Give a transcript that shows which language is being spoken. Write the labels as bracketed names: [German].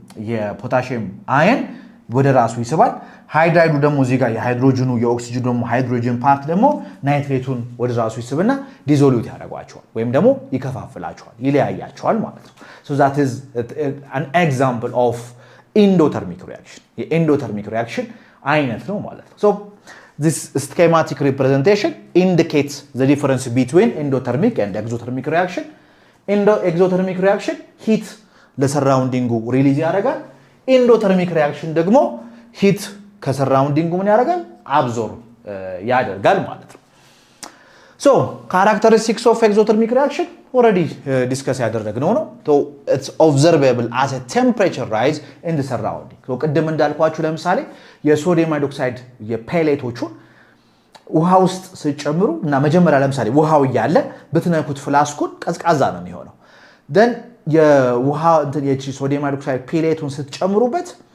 [Amharic] የፖታሺየም አየን ወደ ራሱ ይስባል። ሃይድራይዱ ደግሞ እዚህ ጋር የሃይድሮጅኑ የኦክሲጅኑ ደግሞ ሃይድሮጅን ፓርት ደግሞ ናይትሬቱን ወደ ራሱ ይስብና ዲዞሉት ያደርጋቸዋል ወይም ደግሞ ይከፋፍላቸዋል ይለያያቸዋል ማለት ነው። [English] so that is an example of endothermic reaction [Amharic] የኤንዶተርሚክ ሪአክሽን አይነት ነው ማለት ነው። [English] so this schematic representation indicates the difference between endothermic and exothermic reaction. [Amharic] exothermic reaction heat ለሰራውንዲንጉ ሪሊዝ ያደርጋል። ኢንዶተርሚክ ሪአክሽን ደግሞ ሂት ከሰራውንዲንጉ ምን ያደርጋል? አብዞርብ ያደርጋል ማለት ነው። [English] so characteristics of exothermic reaction already discuss [Amharic] ያደረግነው ነው። [English] so it's observable as a temperature rise in the surrounding. [Amharic] so ቅድም እንዳልኳችሁ ለምሳሌ የሶዲየም ሃይድሮክሳይድ የፔሌቶቹን ውሃ ውስጥ ሲጨምሩ እና መጀመሪያ ለምሳሌ ውሃው እያለ ብትነኩት ፍላስኩን ቀዝቃዛ ነው የሚሆነው then የውሃ እንትን የሶዲየም ሃይድሮክሳይድ ፔሌቱን ስትጨምሩበት